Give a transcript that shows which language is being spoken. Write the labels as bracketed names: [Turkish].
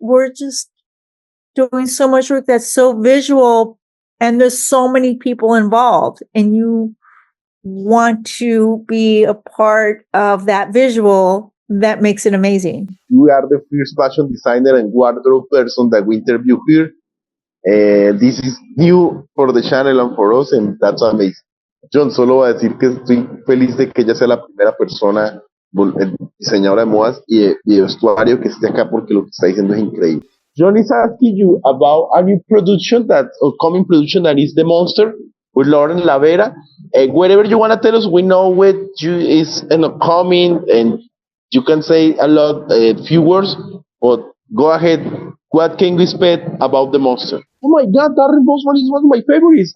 [English] We're just doing so much work that's so visual, and there's so many people involved, and you want to be a part of that visual that makes it amazing. You are the first fashion designer and wardrobe person that we interview here. This is new for the channel and for us, and that's amazing. [Spanish] Jhon, solo voy a decir que estoy feliz de que ella sea la primera persona diseñadora de modas y de vestuario que esté acá, porque lo que está diciendo es increíble. [English] Jhon is asking you about a new production, upcoming production, that is The Monster with Lauren Lavera. Whatever you want to tell us, we know it is an upcoming, and you can say a few words, but go ahead. What can we expect about The Monster? Oh my God, Darren Bousman is one of my favorites.